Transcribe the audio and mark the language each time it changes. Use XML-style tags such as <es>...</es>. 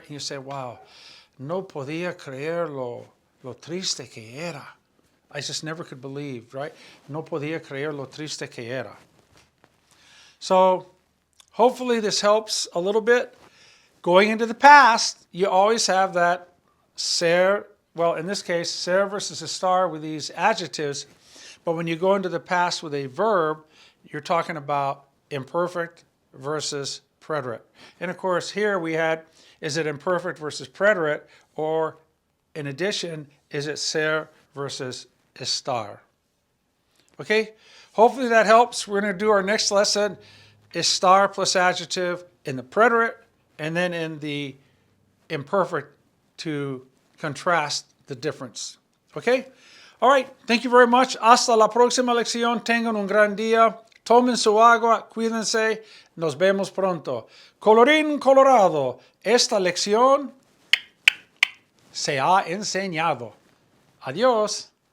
<en>And you say, wow,</en> <es>no podía creer lo triste que era.</es> <en>I just never could believe, right?</en> <es>No podía creer lo triste que era.</es> <en>So hopefully this helps a little bit. Going into the past, you always have that ser, well, in this case, ser versus estar with these adjectives. But when you go into the past with a verb, you're talking about imperfect versus preterite. And of course, here we had, is it imperfect versus preterite? Or in addition, is it ser versus estar? Okay, hopefully that helps. We're going to do our next lesson, estar plus adjective in the preterite, and then in the imperfect to contrast the difference. Okay? All right. Thank you very much.</en> <es>Hasta la próxima lección. Tengan un gran día. Tomen su agua. Cuídense. Nos vemos pronto. Colorín colorado. Esta lección se ha enseñado. Adiós.</es>